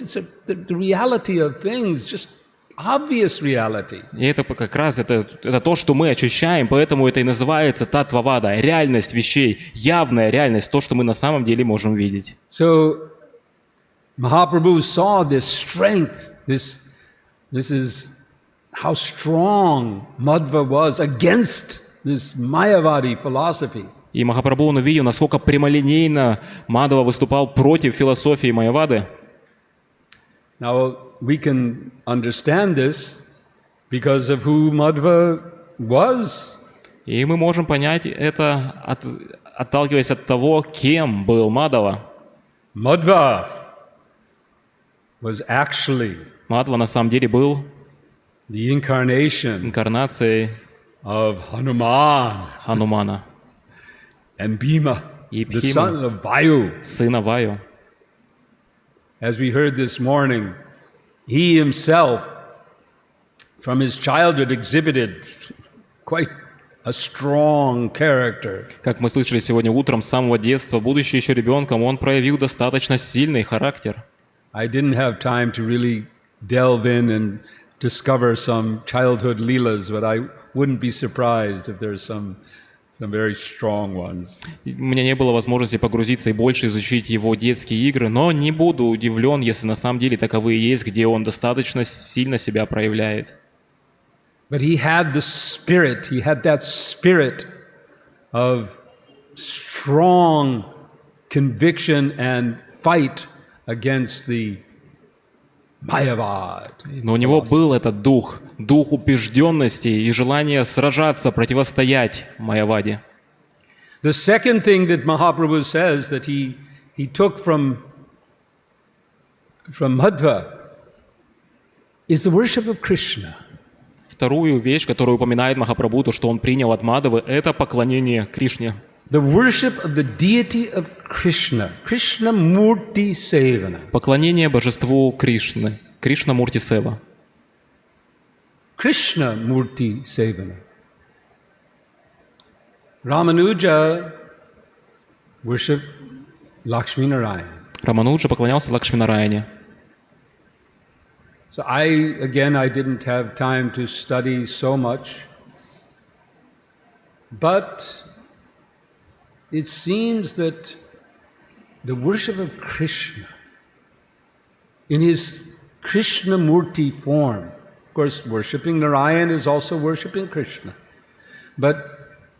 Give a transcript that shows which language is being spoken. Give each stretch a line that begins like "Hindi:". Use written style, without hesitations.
English: It's the reality of things, just obvious reality.
Russian: И это как раз это то, что мы ощущаем, поэтому это и называется Таттва-вада, реальность вещей, явная реальность, то, что мы на самом деле можем видеть.
English: So Mahaprabhu saw this strength. This is how strong Madhva was against this Mayavadi philosophy.
Russian: И Махапрабху он увидел, насколько прямолинейно Мадхава выступал против философии Майявады.
English: Now we can understand this because of who Madhva was.
Russian: И мы можем понять это, отталкиваясь от того, кем был Мадхава.
English: Madhva was actually
Russian: Мадхава на самом деле был
English: the incarnation
Russian: инкарнацией
English: of Hanumana and Bhima, the son of Vayu.
Russian: Сына Ваю.
English: As we heard this morning, he himself, from his childhood, exhibited quite a strong character.
Russian: Как мы слышали сегодня утром, с самого детства, будучи еще ребенком, он проявил достаточно сильный характер.
English: I didn't have time to really delve in and discover some childhood leelas, but I wouldn't be surprised if there's some very strong ones.
Russian: У меня не было возможности погрузиться и больше изучить его детские игры, но не буду удивлен, если на самом деле таковые есть, где он достаточно сильно себя проявляет.
English: But he had that spirit of strong conviction and fight against the Mayavad.
Russian: Но у него был этот дух убежденности и желание сражаться, противостоять Майяваде.
English: The second thing that Mahaprabhu says that he took from Madhva is the worship of Krishna.
Russian: Вторую вещь, которую упоминает Махапрабху, то, что он принял от Мадхавы, это поклонение Кришне.
English: The worship of the deity of Krishna, Krishna Murti Sevana.
Russian: Поклонение божеству Кришны, Кришна Мурти Сева.
English: Krishna Murti Sevana. Ramanuja worshiped Lakshmi Narayan.
Russian: Рамануджа поклонялся Лакшминараяне.
English: So I didn't have time to study so much, but it seems that the worship of Krishna in his Krishna Murti form, of course, worshiping Narayan is also worshiping Krishna, but